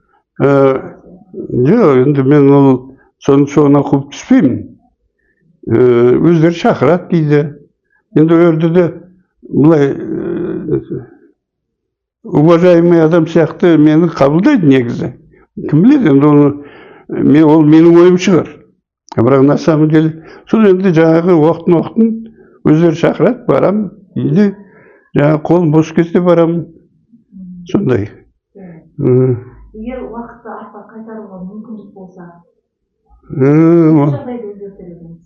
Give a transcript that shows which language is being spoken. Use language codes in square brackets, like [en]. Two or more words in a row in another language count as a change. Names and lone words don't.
[kk] Жоқ, енді мен ол соны қуып түспеймін. Өздері шақырады дейді. Енді өрді де бұлай уважаемый адам сияқты мені қабылдайды негізі. Кім біледі, енді ол менің ойым шығар. [ru] Бірақ на самом деле, [kk] сол енді жаңағы уақытын өздері шақырады, барам, дейді, жаңағы қолым бос кезде барам, сондай. Егер уақытты артқа қайтаруға мүмкіндік болса, жағдайды өзгертер едіңіз?